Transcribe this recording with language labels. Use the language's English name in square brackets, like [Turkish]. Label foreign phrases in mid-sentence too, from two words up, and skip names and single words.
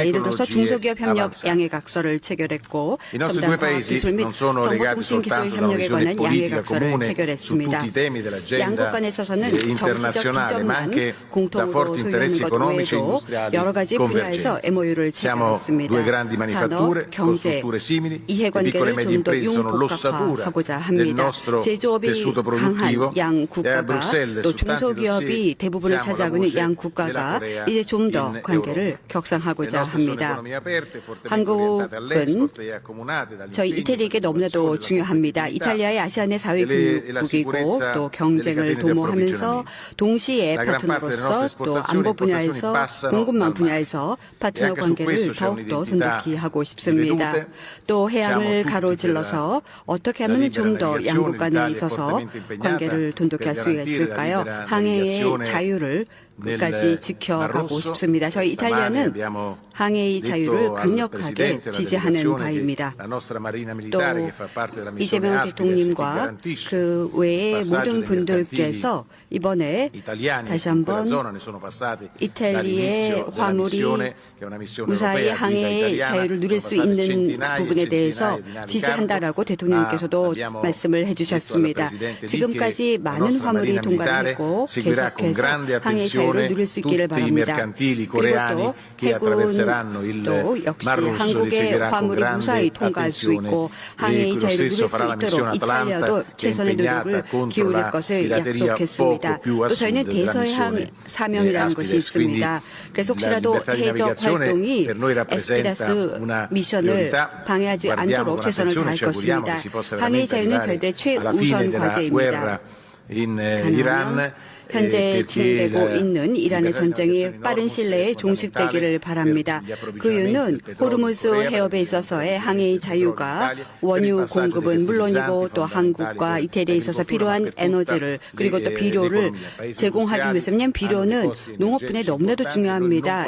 [Korean] 예를 들어서 중소기업 협력 양해각서를 체결했고 첨단과학 기술 및 정보통신기술 협력에 관한 양해각서를 체결했습니다. 양국 간에 있어서는 정치적 비전만 공통으로 소유하는 것 외에도 여러 가지 분야에서 MOU를 체결했습니다. [Italian] siamo [Korean] 있습니다. [Italian] due grandi manifatture, [Korean] 산업, 경제, [Italian] con strutture simili. Le piccole e [Korean] 이해관계를 [Italian] medie [Korean] 좀 더 [Italian] imprese sono l'ossatura [Korean] 융복합화하고자 [Italian] del [Korean] 합니다. [Italian] nostro [Korean] 제조업이 [Italian] tessuto [Korean] 강한 [Italian] produttivo. [Korean] 양 [Italian] E a [Korean] 국가가 [Italian] Bruxelles, [Korean] 또 [Italian] su tanti [Korean] 중소기업이 [Italian] dossier, [Korean] 대부분을 [Italian] siamo la [Korean] 차지하고 있는 [Italian] voce [Korean] 양 [Italian] della [Korean] 국가가 [Italian] Corea [Korean] 이제 좀 더 [Italian] in [Korean] 관계를 [Italian] Europa. Le [Korean] 격상하고자 [Italian] nostre sono [Korean] 합니다. [Italian] economie aperte, fortemente orientate all'export e accomunate dall'impegno [Korean] 저희 이태리에게 [Italian] per [Korean] 너무나도 [Italian] l'innovazione, la [Korean] 중요합니다. [Italian] competitività [Korean] 이탈리아의 아시아의 [Italian] e la [Korean] 사회국이고 [Italian] sicurezza [Korean] 또 [Italian] delle [Korean] 경쟁을 [Italian] catene di [Korean] 도모하면서 [Italian] approvvigionamento. [Korean] 동시에 [Italian] La gran parte delle [Korean] 파트너로서 [Italian] nostre [Korean] 또 [Italian] esportazioni [Korean] 안보 [Italian] e importazioni [Korean] 분야에서 [Italian] passano [Korean] 공급망 [Italian] dal mare. [Korean] 분야에서 파트너 [Italian] E anche su [Korean] 관계를 [Italian] questo c'è [Korean] 더욱더 [Italian] un'identità [Korean] 돈독히 하고 싶습니다. [Italian] rivedute. [Korean] 또 [Italian] Siamo [Korean] 해양을 [Italian] tutti [Korean] 가로질러서 어떻게 [Italian] per la [Korean] 하면 [Italian] libera [Korean] 좀 더 [Italian] navigazione. [Korean] 양국 간에 [Italian] L'Italia è [Korean] 있어서 [Italian] fortemente impegnata [Korean] 관계를 돈독히 할 수 [Italian] per garantire la [Korean] 있을까요? [Italian] libera [Korean] 항해의 [Italian] navigazione [Korean] 자유를 끝까지 [Italian] nel [Korean] 지켜가고 [Italian] Mar Rosso. [Korean] 싶습니다. 저희 [Italian] Stamane [Korean] 이탈리아는 [Italian] abbiamo [Korean] 항해의 [Italian] detto [Korean] 자유를 [Italian] al [Korean] 강력하게 [Italian] Presidente della [Korean] 지지하는 [Italian] delegazione [Korean] 바입니다. [Italian] che la nostra Marina [Korean] 또 [Italian] Militare, che fa parte della missione [Korean] 이재명 [Italian] Aspides, che [Korean] 대통령과 [Italian] garantisce [Korean] 그 외의 [Italian] il passaggio [Korean] 모든 [Italian] dei [Korean] 분들께서 이번에 [Italian] italiani [Korean] 다시 [Italian] in quella [Korean] 한번 [Italian] zona ne sono passati [Korean] 이탈리아의 [Italian] dall'inizio della [Korean] 화물이 [Italian] missione, che è una missione [Korean] 무사히 [Italian] europea, guida [Korean] 항해의 [Italian] italiana, [Korean] 자유를 누릴 수 [Italian] sono passate [Korean] 있는 [Italian] centinaia e [Korean] 부분에 대해서 [Italian] centinaia di navi [Korean] 지지한다라고 [Italian] cargo, [Korean] 대통령께서도 [Italian] ma abbiamo [Korean] 말씀을 [Italian] detto al [Korean] 해주셨습니다. [Italian] Presidente Lì [Korean] 지금까지 [Italian] che la [Korean] 많은 [Italian] nostra [Korean] 화물이 [Italian] Marina [Korean] 통과를 [Italian] Militare [Korean] 했고 [Italian] seguirà con [Korean] 계속해서 [Italian] grande [Korean] 항해의 자유를 [Italian] attenzione [Korean] 누릴 수 있기를 [Italian] tutti i [Korean] 바랍니다. [Italian] mercantili [Korean] 그리고 [Italian] coreani [Korean] 또 [Italian] che attraverseranno il [Korean] 해군도 역시 [Italian] Mar Rosso li [Korean] 한국의 [Italian] seguirà con [Korean] 화물이 [Italian] grande [Korean] 무사히 통과할 수 [Italian] attenzione [Korean] 있고 [Italian] e [Korean] 항해의 [Italian] lo [Korean] 자유를 누릴 [Italian] stesso [Korean] 수 [Italian] farà la missione [Korean] 있도록 이탈리아도 [Italian] Atalanta che è [Korean] 최선의 [Italian] impegnata [Korean] 노력을 [Italian] contro [Korean] 기울일 [Italian] la [Korean] 것을 [Italian] pirateria [Korean] 약속했습니다. [Italian] poco più a [Korean] 또 저희는 [Italian] sud della [Korean] 대서해항 [Italian] missione [Korean] 사명이라는 것이 [Italian] Aspides. Quindi [Korean] 있습니다. 그래서 [Italian] la [Korean] 혹시라도 [Italian] libertà di [Korean] 해적 [Italian] navigazione [Korean] 활동이 [Italian] per noi rappresenta [Korean] 에스피라스 [Italian] una [Korean] 미션을 [Italian] priorità. [Korean] 방해하지 [Italian] Guardiamo [Korean] 않도록 [Italian] con [Korean] 최선을 [Italian] attenzione, [Korean] 다할 [Italian] ci auguriamo [Korean] 것입니다. [Italian] che si possa [Korean] 항해의 [Italian] veramente [Korean] 자유는 [Italian] arrivare [Korean] 저희들의 [Italian] alla fine [Korean] 최우선 [Italian] della [Korean] 과제입니다. [Italian] guerra in Iran. [Korean] 현재 진행되고 있는 이란의 전쟁이 빠른 시일 내에 종식되기를 바랍니다. 그 이유는 호르무즈 해협에 있어서의 항해의 자유가 원유 공급은 물론이고 또 한국과 이태리에 있어서 필요한 에너지를 그리고 또 비료를 제공하기 위해서는 비료는 농업 분야에 너무나도 중요합니다.